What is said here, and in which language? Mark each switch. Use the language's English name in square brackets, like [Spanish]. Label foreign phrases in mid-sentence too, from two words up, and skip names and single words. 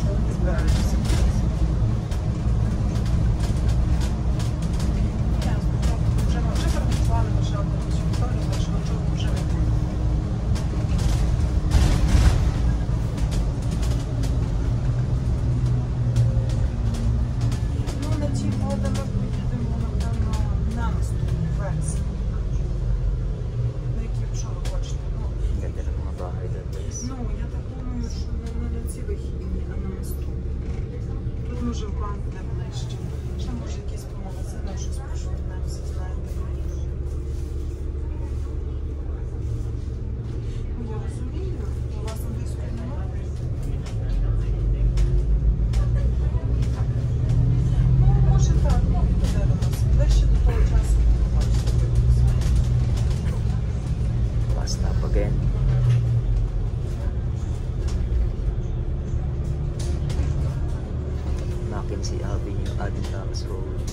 [Filipino] Ganda ng mga bahay doon guys. [Ukrainian] Ну, я так думаю, що не на цій вихідні, а на наступні. Тут може в банк не ближче. Ще може якісь по магазинах щось пошукнемося, знаєте. Ну, я розумію, у вас англійської немає. Ну, може так, ну, подивимося. Ближче до того часу не побачите. [English] Bus stop again. Mackenzie Avenue, Adidas Road.